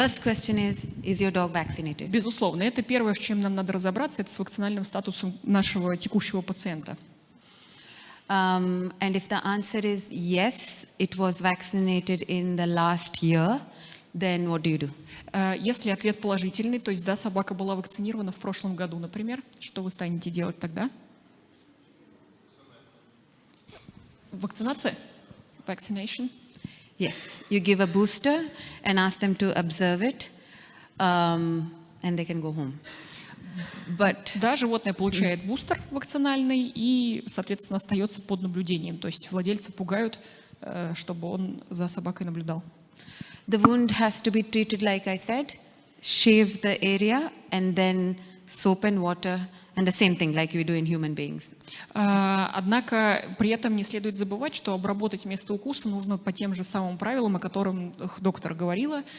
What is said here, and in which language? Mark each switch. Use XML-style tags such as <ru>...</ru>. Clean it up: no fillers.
<en>first question is your dog vaccinated?</en> <ru>Безусловно, это первое, в чем нам надо разобраться, это с вакцинальным статусом нашего текущего пациента.</ru> <en>And if the answer is yes, it was vaccinated in the last year, then what do you do?</en> <ru>Если ответ положительный, то есть да, собака была вакцинирована в прошлом году, например, что вы станете делать тогда? Вакцинация? Vaccination?</ru> <en>Yes, you give a booster and ask them to observe it, and they can go home. But</en> <ru>Да, животное получает бустер вакцинальный и, соответственно, остается под наблюдением. То есть владельцы пугают чтобы он за собакой наблюдал.</ru> <en>The wound has to be treated like I said, shave the area and then soap and water and the same thing like we do in human beings.</en> <ru>Однако при этом не следует забывать, что обработать место укуса нужно по тем же самым правилам, о которых доктор говорила.</ru>